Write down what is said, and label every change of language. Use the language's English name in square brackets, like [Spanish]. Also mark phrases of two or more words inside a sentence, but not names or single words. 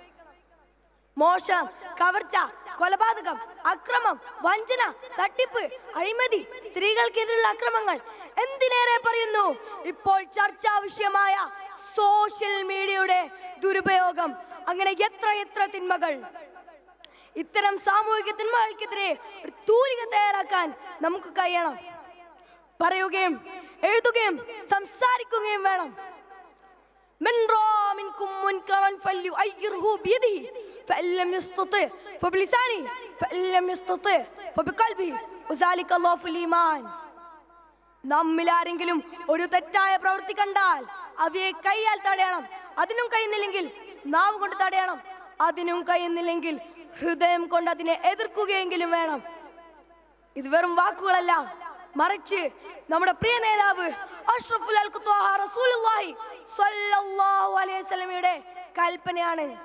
[Malayalam] മോഷണം, കവർച്ച, കൊലപാതകം, അക്രമം, വഞ്ചന, തട്ടിപ്പ്, അഴിമതി, സ്ത്രീകൾക്കെതിരെയുള്ള അക്രമങ്ങൾ, എന്തിനേറെ പറയുന്നു ഇപ്പോൾ ചർച്ചാ വിഷയമായ [English] social media [Malayalam] ദുരുപയോഗം, അങ്ങനെ എത്ര തിന്മകൾ. ഇത്തരം സാമൂഹിക തിന്മകൾക്കെതിരെ ഒരു തൂലിക തയ്യാറാക്കാൻ നമുക്ക് കഴിയണം. പറയുകയും എഴുതുകയും സംസാരിക്കുകയും വേണം. [Arabic] من رأى منكم منكرا فليغيره بيده فإن لم يستطع فبلسانه فإن لم يستطع فبقلبه وذلك ضعف الإيمان. [Malayalam] നമ്മിൽ ആരെങ്കിലും ഒരു തെറ്റായ പ്രവൃത്തി കണ്ടാൽ അവയെ കൈയാൽ തടയണം. അതിനും കഴിയുന്നില്ലെങ്കിൽ നാവ് കൊണ്ട് തടയണം. അതിനും കഴിയുന്നില്ലെങ്കിൽ ഹൃദയം കൊണ്ട് അതിനെ എതിർക്കുകയെങ്കിലും വേണം. ഇത് വെറും വാക്കുകളല്ല, മറിച്ച് നമ്മുടെ പ്രിയ നേതാവ് [Arabic] أشرف الخلق رسول الله صلى الله عليه وسلم [Malayalam] കൽപ്പനയാണ്.